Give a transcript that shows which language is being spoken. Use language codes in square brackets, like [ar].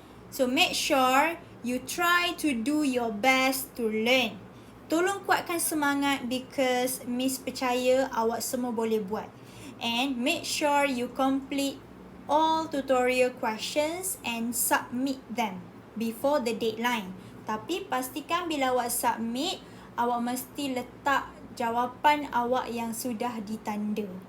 [en] So make sure you try to do your best to learn. [ms] Tolong kuatkan semangat because Miss percaya awak semua boleh buat. [en] And make sure you complete all tutorial questions and submit them before the deadline. [ms] Tapi pastikan bila awak submit, awak mesti letak jawapan awak yang sudah ditanda.